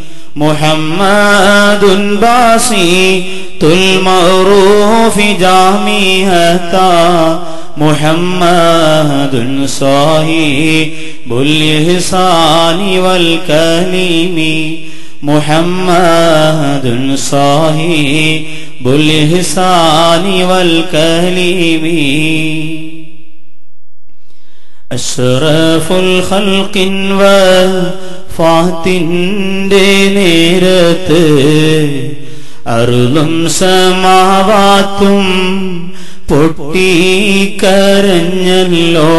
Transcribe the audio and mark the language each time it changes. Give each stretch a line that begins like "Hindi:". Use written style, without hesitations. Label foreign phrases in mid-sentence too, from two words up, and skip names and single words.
Arabic: محمد باسط المعروف جامعة محمد صاحب الإحسان والكلم محمد صاحب الإحسان والكلم أشرف الخلق
Malayalam: വഫാത്തിന്റെ നേരത്ത് അർളും സമാവാത്തും പൊട്ടിക്കരഞ്ഞല്ലോ.